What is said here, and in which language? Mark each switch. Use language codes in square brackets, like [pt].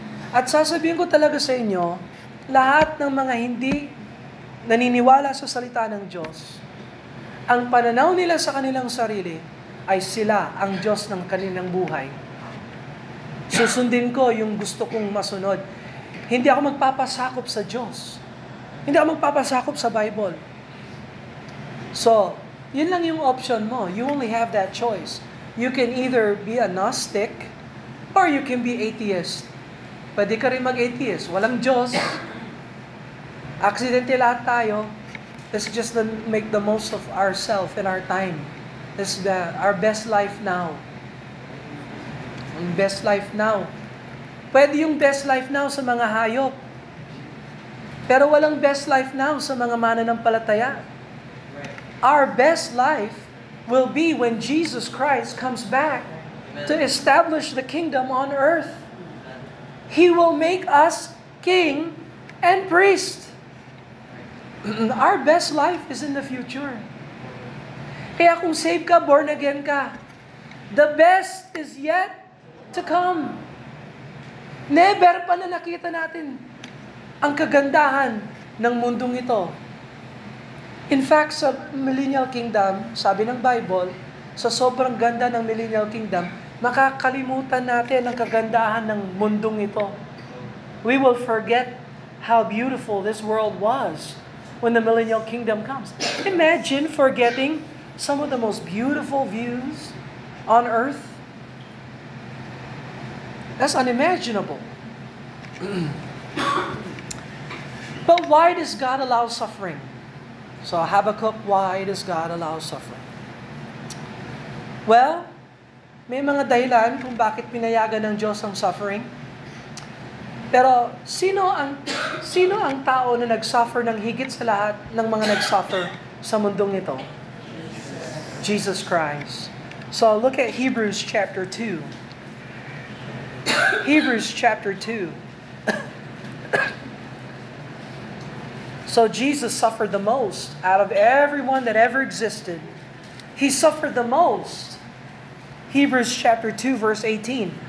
[tl] At sasabihin ko talaga sa inyo, lahat ng mga hindi naniniwala sa salita ng Diyos, ang pananaw nila sa kanilang sarili ay sila ang Diyos ng kanilang buhay. Susundin ko yung gusto kong masunod. Hindi ako magpapasakop sa Diyos. Hindi ako magpapasakop sa Bible. So, yun lang yung option mo. [en] You only have that choice. You can either be a Gnostic or you can be atheist. [tl] Pwede ka rin mag-atheist. Walang Diyos. Aksidente lahat tayo. [en] Let's just make the most of ourselves and our time. This is our best life now. Best life now. [tl] Pwede yung best life now sa mga hayop. Pero walang best life now sa mga mananampalataya. [en] Our best life will be when Jesus Christ comes back to establish the kingdom on earth. He will make us king and priest. Our best life is in the future. [tl] Kaya kung saved ka, born again ka, [en] the best is yet to come. [tl] Never pa na nakita natin ang kagandahan ng mundong ito. In fact, sa Millennial Kingdom, sabi ng Bible, sa sobrang ganda ng Millennial Kingdom, makakalimutan natin ang kagandahan ng mundong ito. [en] We will forget how beautiful this world was when the Millennial Kingdom comes. Imagine forgetting some of the most beautiful views on earth. That's unimaginable. But why does God allow suffering? So Habakkuk, why does God allow suffering? [tl] Well, may mga dahilan kung bakit pinayagan ng Diyos ang suffering. Pero sino ang tao na nag-suffer ng higit sa lahat ng mga nag-suffer sa mundong ito? [en] Jesus Christ. So look at Hebrews chapter 2. Hebrews chapter 2. So Jesus suffered the most out of everyone that ever existed. He suffered the most. Hebrews chapter 2 verse 18.